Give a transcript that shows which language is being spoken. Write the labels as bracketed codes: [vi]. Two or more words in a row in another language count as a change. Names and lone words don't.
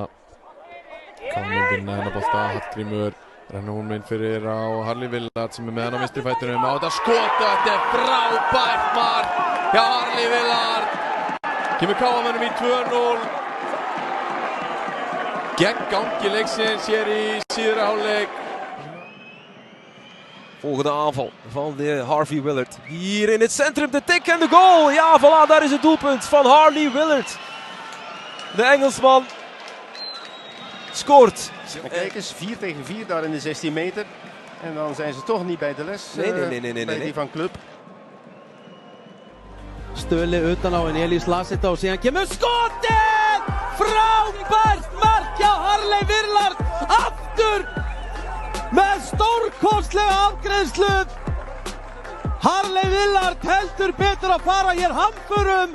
[is] Káminn vinna hennar bolta, Hallgrímur rennur hún inn fyrir á Harley Willard sem með hann á vinstri fætinum á þetta skota, þetta frábært mark hjá Harley Willard. Kemur KM í 2-0. Gegn gangi leiksins hér í síðari hálfleik. [nl] Volgende aanval van de Harvey Willard. Hier in het centrum, de tik en de goal. Ja, voilà, daar is het doelpunt van Harley Willard. De Engelsman scoort. Kijk eens, 4 tegen 4 daar in de 16 meter. En dan zijn ze toch niet bij de les. Nee. Bij die van Club. [is] Stöli utan á en Elís las þetta og síðan kemur skotið! Frábært mark hjá Harley Willard aftur með stórkostlega afgreiðslu. Harley Willard heldur betur að fara hér hamförum.